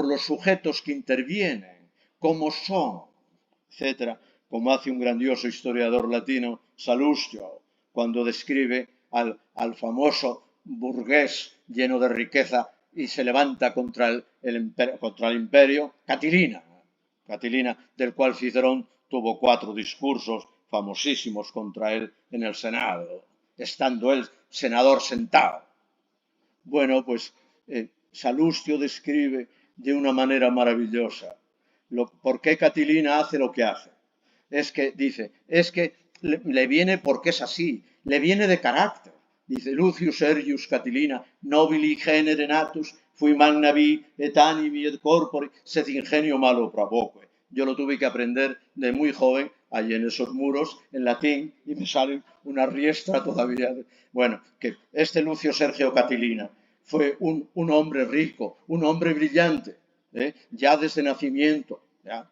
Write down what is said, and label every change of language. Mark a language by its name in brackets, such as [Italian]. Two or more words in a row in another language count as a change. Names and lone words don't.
[Spanish] los sujetos que intervienen, cómo son, etcétera, como hace un grandioso historiador latino, Salustio, cuando describe al famoso burgués lleno de riqueza y se levanta contra el imperio, Catilina, del cual Cicerón tuvo 4 discursos famosísimos contra él en el Senado, estando él senador sentado. Bueno, pues Salustio describe de una manera maravillosa por qué Catilina hace lo que hace. Es que le viene porque es así, le viene de carácter. Dice, [Latin] Lucius Sergius Catilina, nobili genere natus, fui magna vi et animi et corpori, sed ingenio malo provoque. [Spanish] Yo lo tuve que aprender de muy joven, allí en esos muros, en latín, y me sale una riestra todavía. Bueno, que este Lucio Sergio Catilina fue un hombre rico, un hombre brillante, ya desde nacimiento, ¿ya?